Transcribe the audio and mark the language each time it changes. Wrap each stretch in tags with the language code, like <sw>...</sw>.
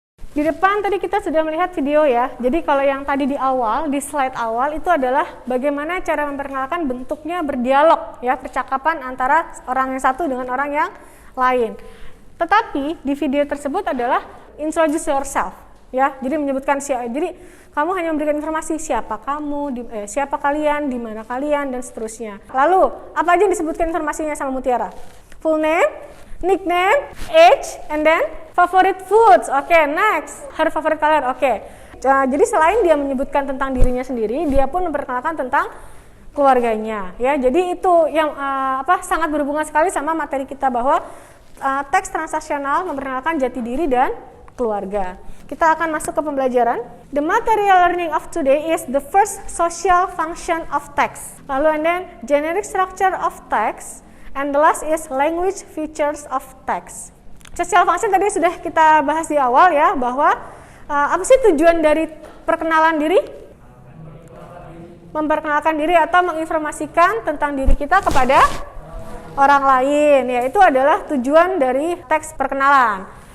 <id>Di depan tadi kita sudah melihat video ya. Jadi kalau yang tadi di awal, di slide awal itu adalah bagaimana cara memperkenalkan bentuknya berdialog ya, percakapan antara orang yang satu dengan orang yang lain. Tetapi di video tersebut adalah</id> <en>introduce yourself</en> <id>ya. Jadi menyebutkan siapa. Jadi kamu hanya memberikan informasi siapa kamu, siapa kalian, di mana kalian dan seterusnya. Lalu apa aja yang disebutkan informasinya sama Mutiara?</id> <en>Full name, nickname, age, and then favorite foods. Oke, next. Her favorite color. Oke.</en> <id>Jadi selain dia menyebutkan tentang dirinya sendiri, dia pun memperkenalkan tentang keluarganya. Ya, jadi itu yang sangat berhubungan sekali sama materi kita bahwa teks transaksional memperkenalkan jati diri dan keluarga. Kita akan masuk ke pembelajaran.</id> <en>The material learning of today is the first social function of text.</en> <id>Lalu</id> <en>and then generic structure of text. And the last is language features of text.</en> <id>Social function tadi sudah kita bahas di awal ya, bahwa apa sih tujuan dari perkenalan diri? Memperkenalkan diri atau menginformasikan tentang diri kita kepada orang lain. Ya, itu adalah tujuan dari teks perkenalan.</id>